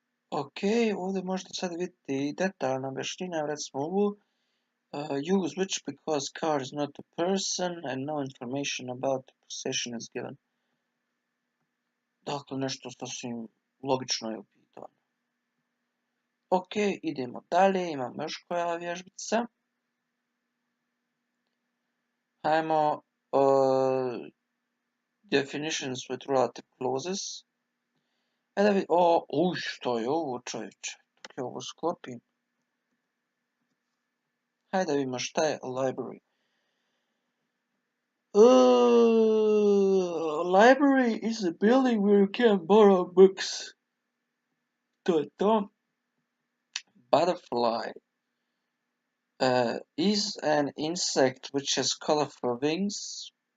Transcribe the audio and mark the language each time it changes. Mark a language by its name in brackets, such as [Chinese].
[Croatian] Ok, ovdje možete sad vidjeti detaljna objašnjenja, recimo ovu. [English] Use which because car is not a person and no information about the possession is given. [Croatian] Dakle, nešto sasvim logično je upitano. Ok, idemo dalje, imamo još koja vježbica. Hajmo [English] definitions with relative clauses. [Croatian] Da vidimo, što je ovo čovječe, dok je ovo sklopim. Hajde da vidimo šta je library. [English] Library is a building where you can borrow books. [Croatian] To je to. [English] Butterfly is an insect which has colorful wings.